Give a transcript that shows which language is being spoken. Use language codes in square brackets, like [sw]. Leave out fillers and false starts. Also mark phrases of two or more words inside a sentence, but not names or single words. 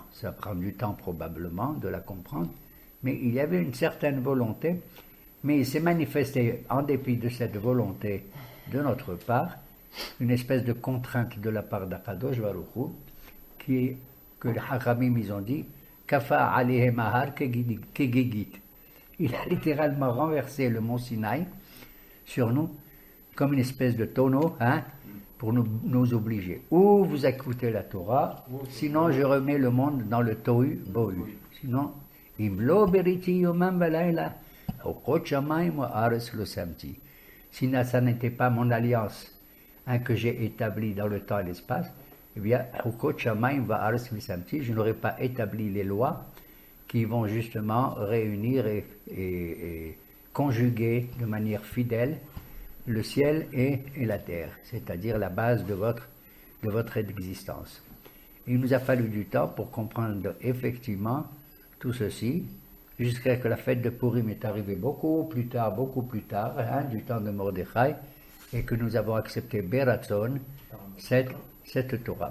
[fr] Ça prend du temps probablement de la comprendre, mais il y avait une certaine volonté, mais il s'est manifesté en dépit de cette volonté de notre part, une espèce de contrainte de la part d' [he] הקדוש ברוך הוא, [fr] que les Hachamim ils ont dit [he] כפה עליהם הר כגיגית. [fr] Il a littéralement renversé le mont Sinaï sur nous comme une espèce de tonneau, pour nous obliger. Ou vous écoutez la Torah, sinon je remets le monde dans le tohu bohu. Sinon, [he] אם לא בריתי יומם ולילה, חקות שמים וארץ לא שמתי. [fr] Si ça n'était pas mon alliance que j'ai établie dans le temps et l'espace, eh bien, [he] חקות שמים וארץ לא שמתי, [fr] je n'aurais pas établi les lois qui vont justement réunir et conjuguer de manière fidèle le ciel et la terre, c'est-à-dire la base de votre existence. Il nous a fallu du temps pour comprendre effectivement tout ceci, jusqu'à ce que la fête de Purim est arrivée beaucoup plus tard, du temps de Mordechai, et que nous avons accepté Beratzon, cette Torah.